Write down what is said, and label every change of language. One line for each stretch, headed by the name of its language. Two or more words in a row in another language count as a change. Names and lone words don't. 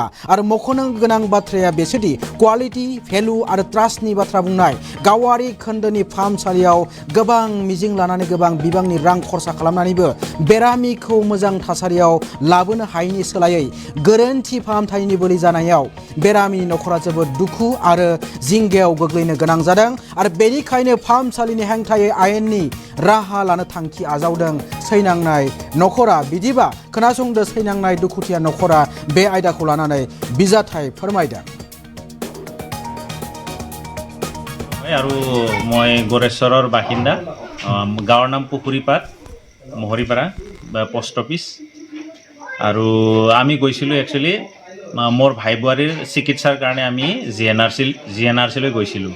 Bodo: आरो मख'नो गोनां बाथ्राया बेसोदि
English: quality value
Bodo: आरो ट्रास्टनि बाथ्रा बुंनाय गावारि खोन्दोनि फाहामसालियाव गोबां मिजिं लानानै गोबां बिबांनि रां खरसा खालामनानैबो बेरामिखौ मोजां थासारियाव लाबोनो हायैनि सोलायै गोरोन्थि फाहामथायनि बोलि जानायाव बेरामिनि न'खरा जोबोद दुखु आरो जिंगायाव गोग्लैनो गोनां जादों। आरो बेनिखायनो फाहामसालिनि हेंथायै आयेननि राहा लानो थांखि आजावदों सैनांनाय न'खरा। बिदिबा खोनासंदो सैनांनाय दुखुथिया न'खरा बे आयदाखौ लानानै बिजाथाय फोरमायदों।
Assamese: আৰু মই গড়েশ্বৰৰ বাসিন্দা। গাঁৱৰ নাম পুখুৰীপাৰ মহৰিপাৰা
English: post office.
Assamese: আৰু আমি গৈছিলোঁ একচুৱেলি মোৰ ভাই বোৱাৰীৰ চিকিৎসাৰ কাৰণে আমি জিএনআৰচিলৈ গৈছিলোঁ।